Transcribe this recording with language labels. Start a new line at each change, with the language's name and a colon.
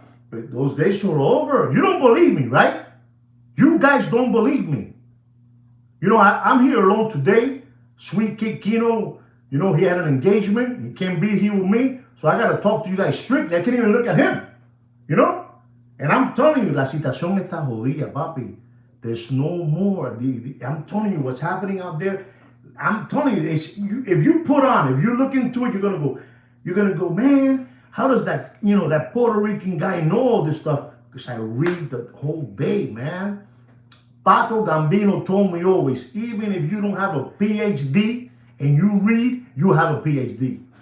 English: But those days are over. You don't believe me, right? You guys don't believe me. You know, I'm here alone today. Sweet Kid Kino, you know, he had an engagement. He can't be here with me. So I got to talk to you guys strictly. I can't even look at him, you know? And I'm telling you,
Spanish: la situación está jodida, papi.
English: There's no more. I'm telling you what's happening out there. I'm telling you, if you put on, if you look into it, you're going to go, man, how does that, you know, that Puerto Rican guy know all this stuff? Because I read the whole day, man. Paco Gambino told me always, even if you don't have a PhD and you read, you have a PhD.